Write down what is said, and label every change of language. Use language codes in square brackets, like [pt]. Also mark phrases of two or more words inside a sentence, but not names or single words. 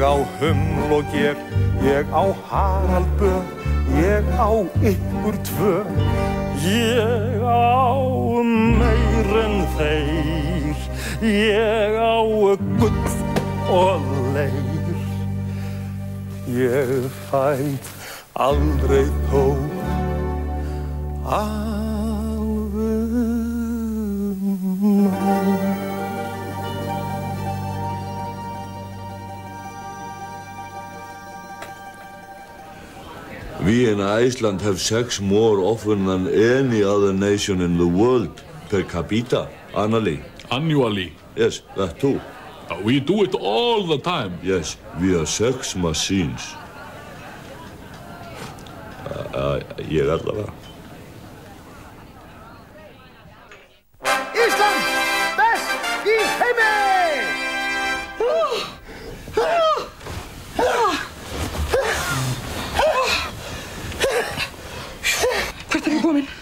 [is] á huml og ger, ég á Harald Böð, ég á ykkur tvö, ég á meir en þeir, ég á gull og leir, ég fæ aldrei þó alveg nóg. [en] We in Iceland have sex more often than any other nation in the world per capita annually. Annually? Yes, that too. We do it all the time. Yes, we are sex machines. [is] Ég allavega. Ísland, best í heimi! Hvert er þú komin?